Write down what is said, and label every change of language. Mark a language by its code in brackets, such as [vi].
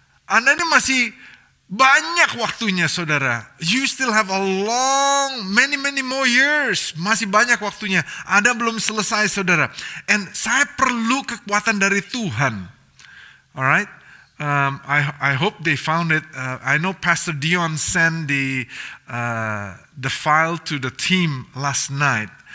[id] Anda ini masih banyak waktunya saudara. [en] You still have a long, many more years. [id] Masih banyak waktunya. Anda belum selesai saudara. And saya perlu kekuatan dari Tuhan. [en] Alright. I hope they found it. I know Pastor Dion sent the file to the team last night.